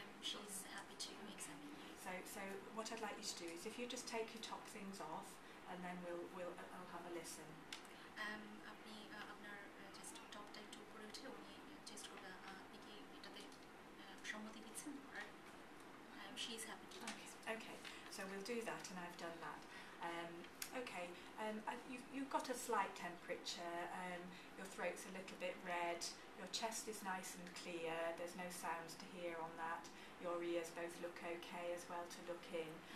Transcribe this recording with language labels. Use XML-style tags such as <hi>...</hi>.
<en>She's happy to examine you. So what I'd like you to do is if you just take your top things off and then I'll have a listen.</en> <bn>আপনি আপনার just টপটা একটু উপরে উঠে উনি test করবে, আপনি কি এটাতে সম্মতি দিচ্ছেন?</bn> <en>She's happy to do this. Okay, so we'll do that, and I've done that. Okay, you've got a slight temperature, your throat's a little bit red, your chest is nice and clear, there's no sounds to hear on that, your ears both look okay as well to look in.</en>